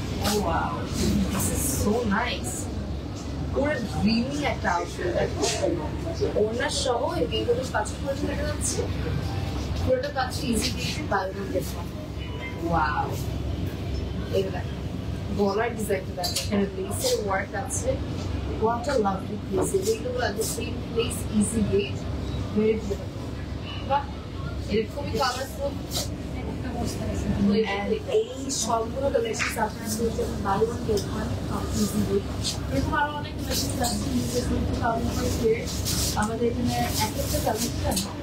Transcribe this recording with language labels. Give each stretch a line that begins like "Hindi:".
Bangla: Oh wow, this is so nice. পুরো dreamy একটা outfit দেখো, ওনার সহ এইগুলো পাঁচশো করে দেখা যাচ্ছে, পুরোটা পাচ্ছি ইজি গেটে by one get one. Wow, এটা দেখো গলার ডিজাইনটা দেখো, এখানে লেসের ওয়ার্ক আছে।
English: What a lovely place. Available at the same place, easy gate. Very beautiful.
Bangla: But it's খুবই কালারফুল। And এই সবগুলো কালেকশন আপনারা পেয়ে যাবেন by one get one easy gate. এরকম আরো অনেক কালেকশন আছে, নিজের কিন্তু কালেকশন আমাদের এখানে এক একটা কালেকশন